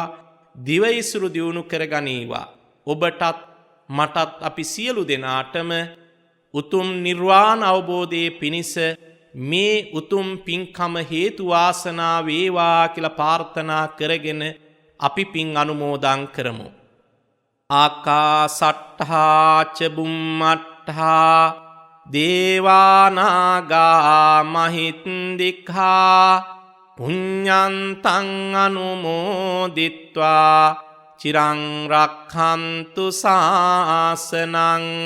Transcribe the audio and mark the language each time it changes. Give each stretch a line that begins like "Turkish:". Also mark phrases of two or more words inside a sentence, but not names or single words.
Sinhala: දිවයිසුරු දියුණු කරගනීවා. ඔබටත් මටත් අපි සියලු දෙනාටම උතුම් නිර්වාණ අවබෝධයේ පිණිස මේ උතුම් පින්කම හේතු වාසනා වේවා කියලා ප්‍රාර්ථනා කරගෙන අපි පින් අනුමෝදන් කරමු.
Pali: ආකාසට්ඨා ච බුම්මට්ඨා දේවානාගා මහින්దికා පුඤ්ඤන්තං අනුමෝදිත්වා චිරං රක්ඛන්තු ශාසනං.